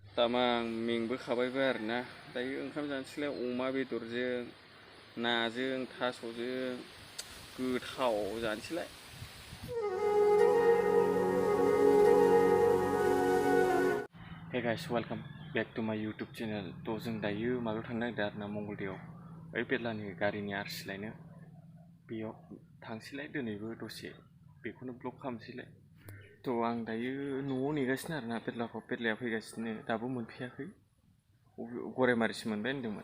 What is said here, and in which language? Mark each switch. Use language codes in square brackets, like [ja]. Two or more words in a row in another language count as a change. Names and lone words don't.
[brx] तामां मेंबोखाबायबो आरोना दायो ओंखाम जानोसैलाय अमा बेदरजों नाजों थास'जों गोथाव जानोसैलाय। [en] Hey guys, welcome back to my YouTube channel. [brx] थ' जों दायो माबायाव थांनो नागिरदों आरोना मंगलदैयाव ओइ बेरलानि गारिनि आरसि लायनो बेयाव थांसैलाय दिनैबो दसे बेखौनो ब्लग खालामसैलाय। थ' आं दायो न'आव नेगासिनो आरोना बेरलाया फैगासिनो दाबो मोनफैयाखै गरायमारिसो मोनबाय होनदोंमोन।